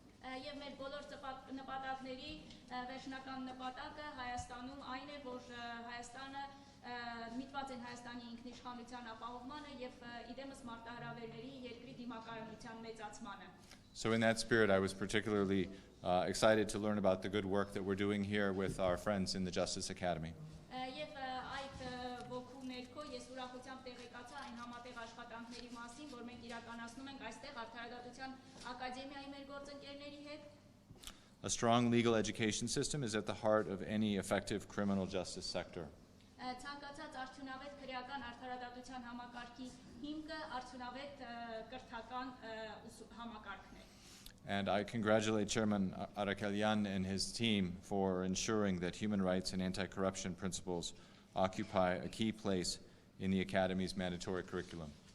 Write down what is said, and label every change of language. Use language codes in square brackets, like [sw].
[hy] Եվ մեր բոլոր նպատակների վերջնական նպատակը Հայաստանում այն է, որ Հայաստանը միտված են Հայաստանի ինքնիշխանության ապահովմանը եւ իդեմս մարտահրավերների երկրի դիմակայունության մեծացմանը. [en] So in that spirit, I was particularly excited to learn about the good work that we're doing here with our friends in the Justice Academy. [hy] Եվ այդ ոգու ներքո ես ուրախությամբ տեղեկացա այն համատեղ աշխատանքների մասին, որ մենք իրականացնում ենք այստեղ Արդարադատության ակադեմիայի մեր գործընկերների հետ. [en] A strong legal education system is at the heart of any effective criminal justice sector. [hy] Ցանկացած արդյունավետ քրեական արդարադատության համակարգի հիմքը արդյունավետ կրթական համակարգն է. [en] And I congratulate Chairman Arakelyan and his team for ensuring that human rights and anti-corruption principles occupy a key place in the Academy's mandatory curriculum.